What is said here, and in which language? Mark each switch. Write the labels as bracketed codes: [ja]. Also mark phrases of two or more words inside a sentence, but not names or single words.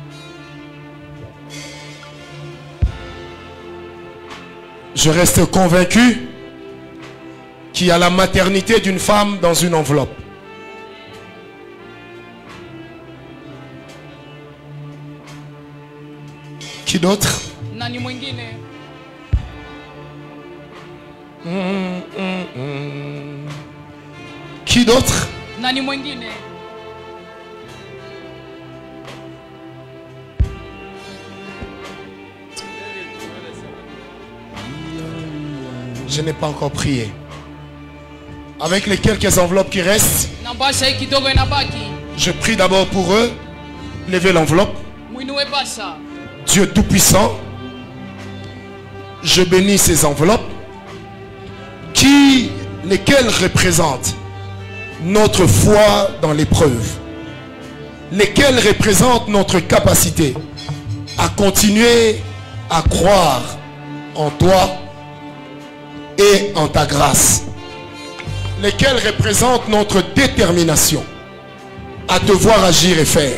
[fr] Je reste convaincu qu'il y a la maternité d'une femme dans une enveloppe. Qui d'autre? [sw] Nani mwingine? [fr] Qui d'autre? [sw] Nani mwingine? [fr] Je n'ai pas encore prié. Avec les quelques enveloppes qui restent, [sw] Na basha hii kidogo inabaki. [fr] je prie d'abord pour eux. Levez l'enveloppe. [sw] Muinue basha. [fr] Dieu Tout-Puissant, je bénis ces enveloppes lesquelles représentent notre foi dans l'épreuve, lesquelles représentent notre capacité à continuer à croire en toi et en ta grâce, lesquelles représentent notre détermination à te voir agir et faire.